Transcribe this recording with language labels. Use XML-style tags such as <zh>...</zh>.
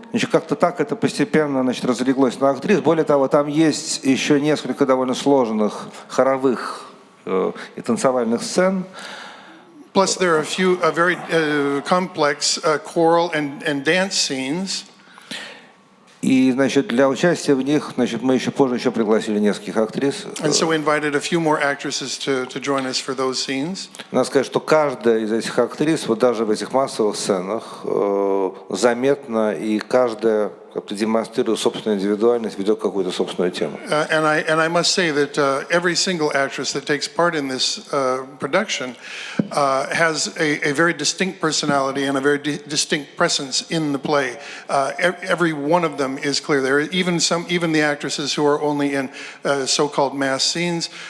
<ru>Как-то так это постепенно, разлеглось на актрис. Более того, там есть еще несколько довольно сложных хоровых и танцевальных сцен.</ru> <en>Plus, there are a few very complex choral and dance scenes.</en> <ru>И, для участия в них, мы еще позже пригласили нескольких актрис.</ru> <en>And so we invited a few more actresses to join us for those scenes.</en> <ru>Надо сказать, что каждая из этих актрис, вот даже в этих массовых сценах, заметна, и каждая как-то демонстрируя собственную индивидуальность, ведет какую-то собственную тему.</ru> <en>And I must say that every single actress that takes part in this production has a very distinct personality and a very distinct presence in the play. Every one of them is clear. There are even the actresses who are only in so-called mass scenes.</en>